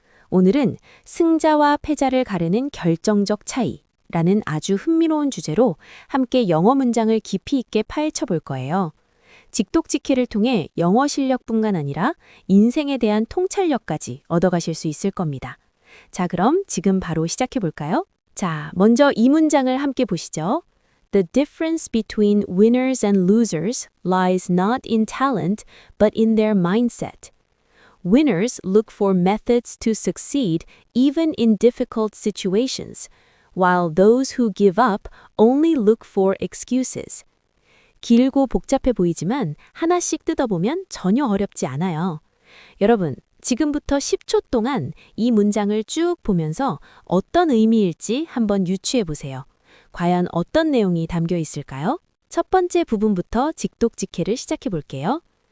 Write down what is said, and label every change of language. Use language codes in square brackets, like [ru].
[ko] 오늘은 승자와 패자를 가르는 결정적 차이라는 아주 흥미로운 주제로 함께 영어 문장을 깊이 있게 파헤쳐 볼 거예요. 직독 직해를 통해 영어 실력뿐만 아니라 인생에 대한 통찰력까지 얻어가실 수 있을 겁니다. 자, 그럼 지금 바로 시작해 볼까요? 자, 먼저 이 문장을 함께 보시죠. [en] The difference between winners and losers lies not in talent, but in their mindset. Winners look for methods to succeed even in difficult situations, while those who give up only look for excuses. [ko] 길고 복잡해 보이지만 하나씩 뜯어보면 전혀 어렵지 않아요. 여러분, 지금부터 10초 동안 이 문장을 쭉 보면서 어떤 의미일지 한번 유추해 보세요. 과연 어떤 내용이 담겨 있을까요? 첫 번째 부분부터 직독직해를 시작해 볼게요.